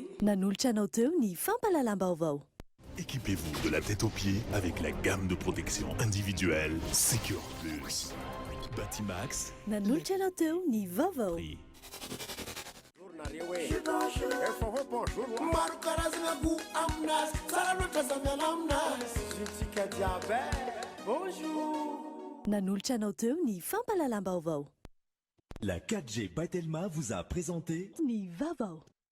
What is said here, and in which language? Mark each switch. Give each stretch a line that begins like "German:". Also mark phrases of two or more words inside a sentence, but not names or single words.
Malagasy: Nanolotra anao teo ny fampalalam-baovao.
French: Équipez-vous de la tête aux pieds avec la gamme de protection individuelle Secure Plus. Batimax.
Malagasy: Nanolotra anao teo ny vaovao. Maro karazana goût aminazy tsara loatra zavy aminazy zitsika jiaby. Bonjour. Nanolotra anao teo ny fampalalam-baovao.
French: La 4G by Telma vous a présenté
Malagasy: Ni vaovao.